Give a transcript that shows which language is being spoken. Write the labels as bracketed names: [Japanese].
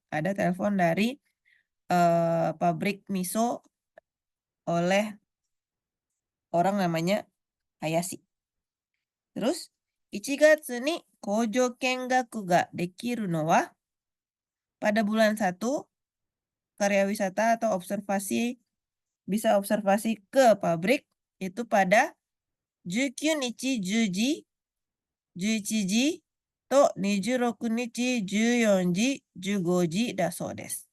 [Indonesian] Ada telepon dari pabrik miso oleh orang namanya Hayashi. [Japanese] Terus, 1月に工場見学ができるのは [Indonesian] pada bulan 1, karya wisata atau observasi bisa observasi ke pabrik itu pada [Japanese] 19日10時、11時と26日14時、15時だそうです.